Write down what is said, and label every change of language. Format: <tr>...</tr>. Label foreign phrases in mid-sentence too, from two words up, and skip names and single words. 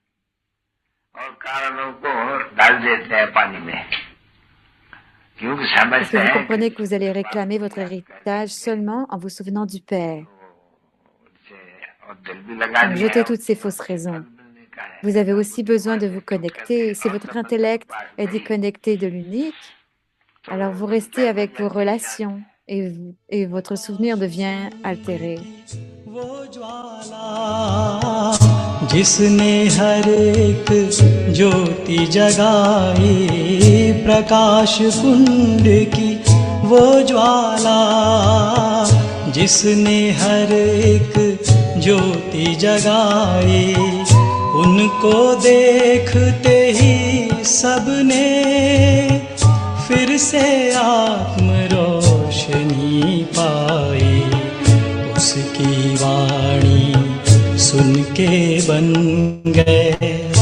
<fr>Parce que vous comprenez que vous allez réclamer votre héritage seulement en vous souvenant du Père. Donc jetez toutes ces fausses raisons. Vous avez aussi besoin de vous connecter. Si votre intellect est déconnecté de l'unique, alors vous restez avec vos relations et votre souvenir devient altéré.</fr> <hi>वो ज्वाला जिसने हर एक ज्योति जगाई प्रकाश कुंड की वो ज्वाला जिसने हर एक ज्योति जगाई उनको देखते ही सबने फिर से आत्म रोशनी पाई उसकी वाणी सुन के बन गए</hi>